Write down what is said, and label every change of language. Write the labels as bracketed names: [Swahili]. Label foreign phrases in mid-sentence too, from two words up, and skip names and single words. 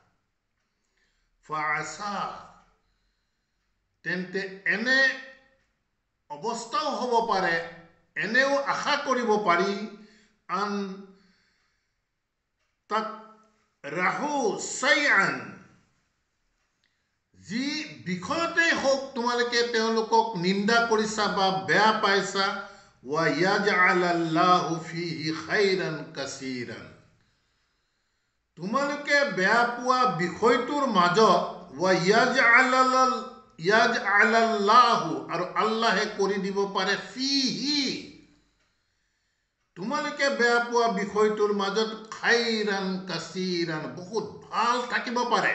[Assamese] ফাআসা তেন্তে এনে অৱস্থাও হ'ব পাৰে, এনেও আশা কৰিব পাৰি, আন [Arabic] تكرهوا شيئا [Assamese] যি বিষয়তেই হওক তোমালোকে তেওঁলোকক নিন্দা কৰিছা বা বেয়া পাইছা, [Arabic] ويجعل الله فيه خيرا كثيرا [Assamese] তোমালোকে বেয়া পোৱা বিষয়টোৰ মাজত ওয়া ইয়াজআলাল্লাহু আৰু আল্লাহে কৰি দিব পাৰে ফিহি তোমালোকে বেয়া পোৱা বিষয়টোৰ মাজত [Arabic] خيرا كثيرا [Assamese] বহুত ভাল থাকিব পাৰে।